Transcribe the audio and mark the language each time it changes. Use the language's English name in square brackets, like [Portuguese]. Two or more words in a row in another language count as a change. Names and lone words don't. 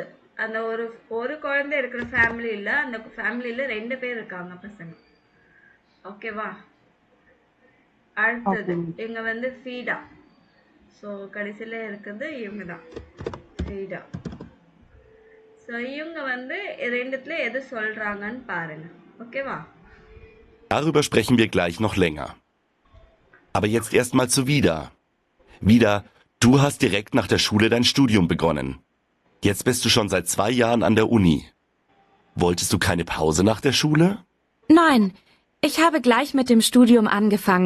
[Tamil] அந்த ஒரு குழந்தை இருக்கிற ஃபேமிலியில், அந்த ஃபேமிலியில் 2 பேர் இருக்காங்க பசங்க. ஓகேவா? அடுத்தது இவங்க வந்து ஃபீடா. ஸோ கடைசியில் இருக்கிறது இவங்க தான், ஃபீடா. ஸோ இவங்க வந்து ரெண்டுத்துல எது சொல்கிறாங்கன்னு பாருங்க. ஓகேவா? [German] Darüber sprechen wir gleich noch länger. Aber jetzt erstmal zu Vida. Vida, du hast direkt nach der Schule dein Studium begonnen. Jetzt bist du schon seit 2 Jahren an der Uni. Wolltest du keine Pause nach der Schule? Nein, ich habe gleich mit dem Studium angefangen.